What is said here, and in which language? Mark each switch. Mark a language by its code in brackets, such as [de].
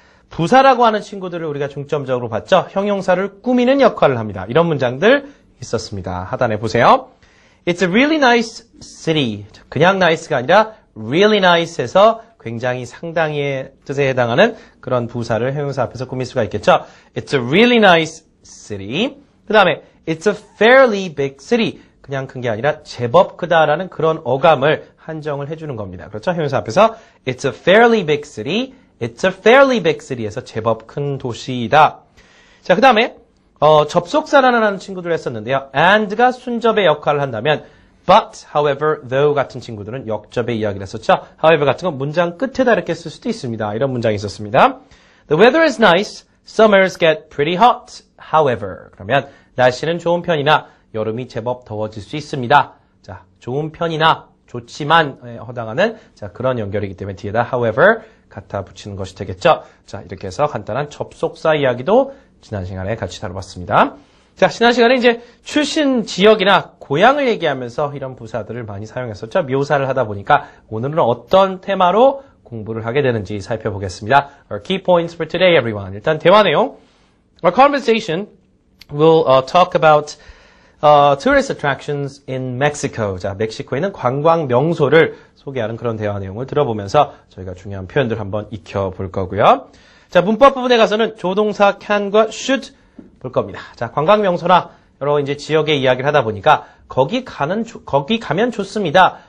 [ko] 부사라고 하는 친구들을 우리가 중점적으로 봤죠. 형용사를 꾸미는 역할을 합니다. 이런 문장들 있었습니다. 하단에 보세요. [en] It's a really nice city. [ko] 그냥 nice가 아니라 really nice에서 굉장히 상당히의 뜻에 해당하는 그런 부사를 형용사 앞에서 꾸밀 수가 있겠죠. [en] It's a really nice city. [ko] 그 다음에 [en] It's a fairly big city. [ko] 그냥 큰 게 아니라 제법 크다라는 그런 어감을 한정을 해주는 겁니다. 그렇죠? 형용사 앞에서 [en] It's a fairly big city. It's a fairly big city에서 [ko] 제법 큰 도시이다. 자, 그 다음에 접속사라는 하는 친구들 했었는데요. and가 순접의 역할을 한다면 but, however, though 같은 친구들은 역접의 이야기를 했었죠. however 같은 건 문장 끝에다 이렇게 쓸 수도 있습니다. 이런 문장이 있었습니다. [en] The weather is nice. Summers get pretty hot. [ko] However, 그러면 날씨는 좋은 편이나 여름이 제법 더워질 수 있습니다. 자, 좋은 편이나 좋지만에 해당하는 자, 그런 연결이기 때문에 뒤에다 however 갖다 붙이는 것이 되겠죠. 자, 이렇게 해서 간단한 접속사 이야기도 지난 시간에 같이 다뤄봤습니다. 자, 지난 시간에 이제 출신 지역이나 고향을 얘기하면서 이런 부사들을 많이 사용했었죠. 묘사를 하다 보니까 오늘은 어떤 테마로 공부를 하게 되는지 살펴보겠습니다. [en] Our key points for today, everyone. [ko] 일단 대화 내용. [en] Our conversation will talk about tourist attractions in Mexico. [ko] 자, 멕시코에 있는 관광 명소를 소개하는 그런 대화 내용을 들어보면서 저희가 중요한 표현들 한번 익혀볼 거고요. 자, 문법 부분에 가서는 조동사 can과 should 볼 겁니다. 자, 관광 명소나 여러 이제 지역의 이야기를 하다 보니까 거기 가면 좋습니다.